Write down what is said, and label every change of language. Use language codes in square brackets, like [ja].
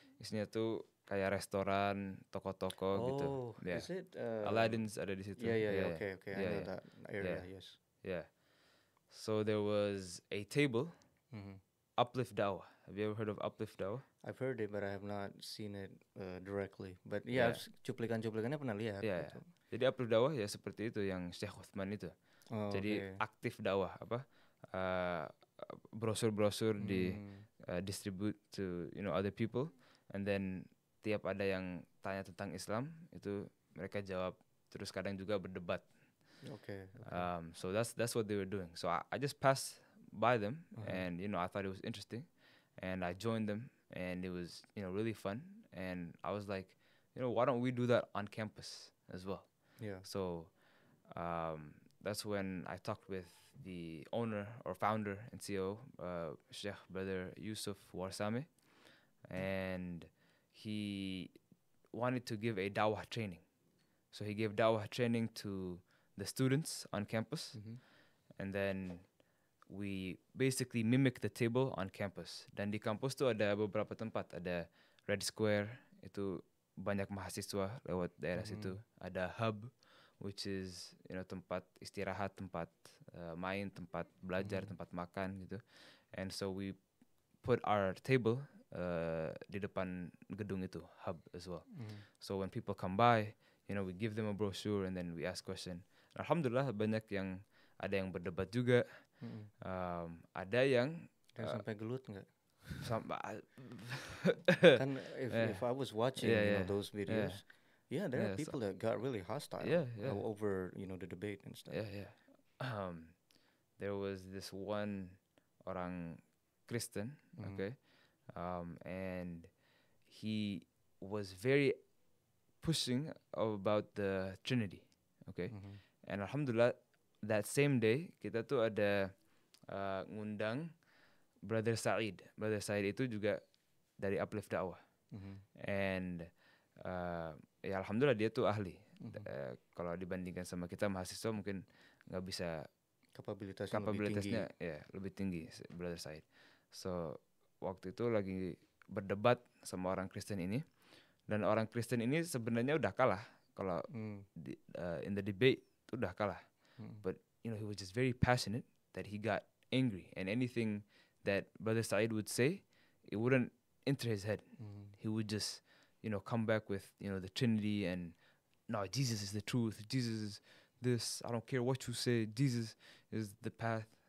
[id] Isinya tuh kayak restoran, toko-toko gitu. [en] Yeah. Is it? [id] Aladdin's ada di situ. [en] Yeah. Okay. I know that area, yes. Yeah. So there was a table, Uplift Dawah. Have you ever heard of Uplift Dawah? I've heard it, but I have not seen it directly. But yeah, [id] cuplikan-cuplikannya pernah lihat. [en] Yeah. [id] Jadi Uplift Dawah ya seperti itu yang Syekh Uthman itu. Jadi aktif dakwah, brosur-brosur di [en] distribute to other people, and then [id] tiap ada yang tanya tentang Islam itu mereka jawab, terus kadang juga berdebat. [en] Okay. So that's what they were doing. So I just passed by them, and I thought it was interesting, and I joined them, and it was really fun, and I was like, why don't we do that on campus as well? Yeah. So that's when I talked with the owner or founder and CEO, Sheikh Brother Yusuf Warsame, and he wanted to give a dawah training. So he gave dawah training to the students on campus, and then we basically mimic the table on campus. [id] Dan di kampus tuh ada beberapa tempat, ada Red Square, itu banyak mahasiswa lewat daerah situ. Ada Hub, [en] which is [id] tempat istirahat, tempat main, tempat belajar, tempat makan gitu. [en] And so we put our table [id] di depan gedung itu, [en] hub as well. So when people come by, we give them a brochure and then we ask question. [id] Alhamdulillah banyak yang ada yang berdebat juga. Ada yang sampai gelut nggak? Kan [en] if I was watching those videos, there are people that got really hostile over the debate and stuff. There was this one [id] orang Kristen, [en] okay, and he was very pushing about the Trinity, okay, and alhamdulillah that same day [id] kita tuh ada ngundang [en] Brother Said. [id] Brother Said itu juga dari Uplift Dakwah, and ya alhamdulillah dia tuh ahli. Kalau dibandingkan sama kita mahasiswa mungkin nggak bisa kapabilitasnya lebih tinggi Brother Said. So waktu itu lagi berdebat sama orang Kristen ini, dan orang Kristen ini sebenarnya udah kalah kalau [en] in the debate [id] itu udah kalah. [en] But he was just very passionate that he got angry, and anything that Brother Said would say, it wouldn't enter his head. He would just come back with the Trinity and no, Jesus is the truth. Jesus is this. I don't care what you say. Jesus is the path.